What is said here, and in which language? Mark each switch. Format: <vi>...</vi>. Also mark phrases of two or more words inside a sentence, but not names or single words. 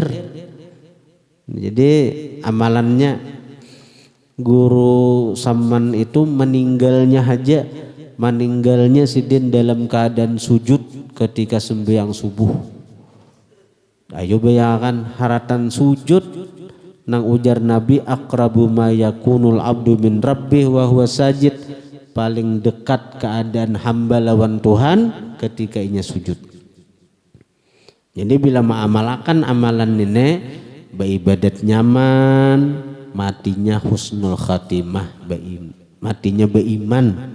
<bjn>Jadi amalannya guru Saman itu meninggalnya sidin dalam keadaan sujud ketika sembahyang subuh. Ayo bayangkan haratan sujud nang ujar Nabi</bjn> <ar>أقرب ما يكون العبد من ربه وهو ساجد,</ar> <bjn>paling dekat keadaan hamba lawan Tuhan ketika inya sujud. Jadi bila mengamalkan amalan ini beribadat nyaman, matinya</bjn> <ar>حسن الخاتمة,</ar> <bjn>matinya beriman.</bjn>